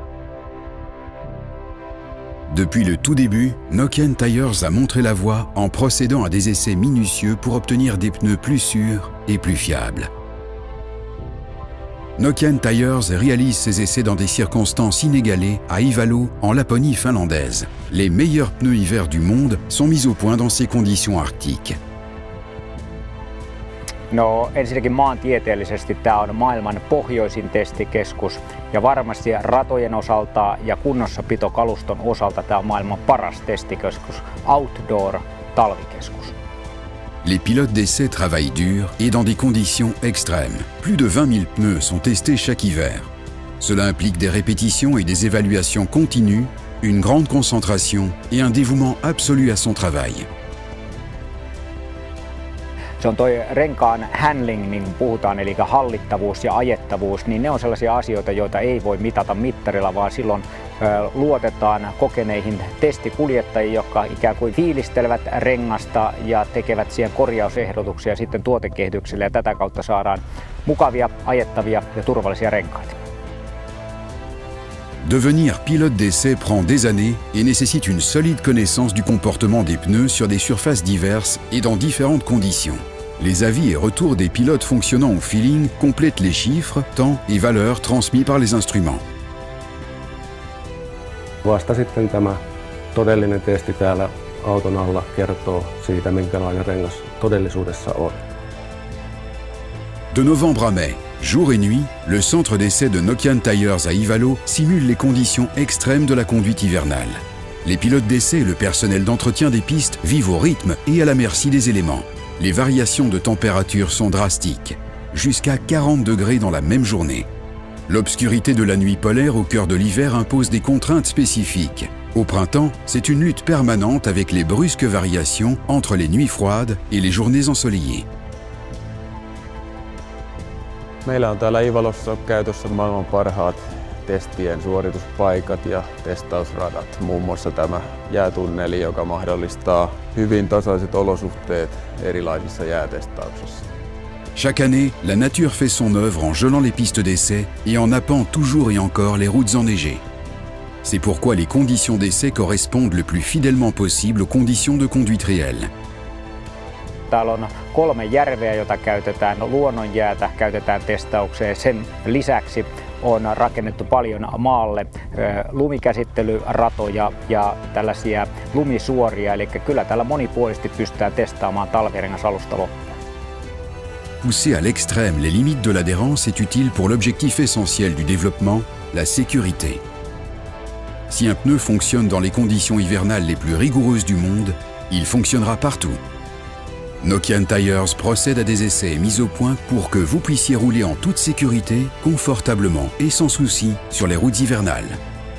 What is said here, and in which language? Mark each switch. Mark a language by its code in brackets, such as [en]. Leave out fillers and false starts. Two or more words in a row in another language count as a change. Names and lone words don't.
[fr] Depuis le tout début, Nokian Tyres a montré la voie en procédant à des essais minutieux pour obtenir des pneus plus sûrs et plus fiables. Nokian Tyres réalise ses essais dans des circonstances inégalées à Ivalo, en Laponie finlandaise. Les meilleurs pneus hiver du monde sont mis au point dans ces conditions arctiques. [fi] No ensinnäkin maantieteellisesti tämä on maailman pohjoisin testikeskus ja varmasti ratojen osalta ja kunnossapitokaluston osalta tämä on maailman paras testikeskus, outdoor talvikeskus. [fr] Les pilotes d'essai travaillent dur et dans des conditions extrêmes. Plus de 20 000 pneus sont testés chaque hiver. Cela implique des répétitions et des évaluations continues, une grande concentration et un dévouement absolu à son travail. [fi] Se on toi renkaan handling, niin kuin puhutaan, eli hallittavuus ja ajettavuus, niin ne on sellaisia asioita, joita ei voi mitata mittarilla, vaan silloin luotetaan kokeneihin testikuljettajiin, jotka ikään kuin fiilistelevät rengasta ja tekevät siihen korjausehdotuksia sitten tuotekehitykselle, ja tätä kautta saadaan mukavia, ajettavia ja turvallisia renkaita. [fr] Devenir pilote d'essai prend des années et nécessite une solide connaissance du comportement des pneus sur des surfaces diverses et dans différentes conditions. Les avis et retours des pilotes fonctionnant au feeling complètent les chiffres, temps et valeurs transmis par les instruments. [fi] Vasta sitten tämä todellinen testi täällä auton alla kertoo siitä, minkälainen rengas todellisuudessa on. [fr] De novembre à mai, jour et nuit, le centre d'essai de Nokian Tyres à Ivalo simule les conditions extrêmes de la conduite hivernale. Les pilotes d'essai et le personnel d'entretien des pistes vivent au rythme et à la merci des éléments. Les variations de température sont drastiques, jusqu'à 40 degrés dans la même journée. L'obscurité de la nuit polaire au cœur de l'hiver impose des contraintes spécifiques. Au printemps, c'est une lutte permanente avec les brusques variations entre les nuits froides et les journées ensoleillées. [fi] Meillä on täällä Ivalossa käytössä maailman parhaat testien suorituspaikat ja testausradat. Muun muassa tämä jäätunneli, joka mahdollistaa hyvin tasaiset olosuhteet erilaisissa jäätestauksissa. [fr] Chaque année, la nature fait son œuvre en gelant les pistes d'essai et en nappant toujours et encore les routes enneigées. C'est pourquoi les conditions d'essai correspondent le plus fidèlement possible aux conditions de conduite réelles. [fi] Täällä on 3 järveä, joita käytetään, luonnonjäätä käytetään testaukseen. Sen lisäksi on rakennettu paljon maalle lumikäsittelyratoja ja tällaisia lumisuoria, eli kyllä täällä monipuolisesti pystytään testaamaan talvirengas alusta loppuun. [fr] Pousser à l'extrême les limites de l'adhérence est utile pour l'objectif essentiel du développement, la sécurité. Si un pneu fonctionne dans les conditions hivernales les plus rigoureuses du monde, il fonctionnera partout. Nokian Tyres procède à des essais mis au point pour que vous puissiez rouler en toute sécurité, confortablement et sans souci sur les routes hivernales.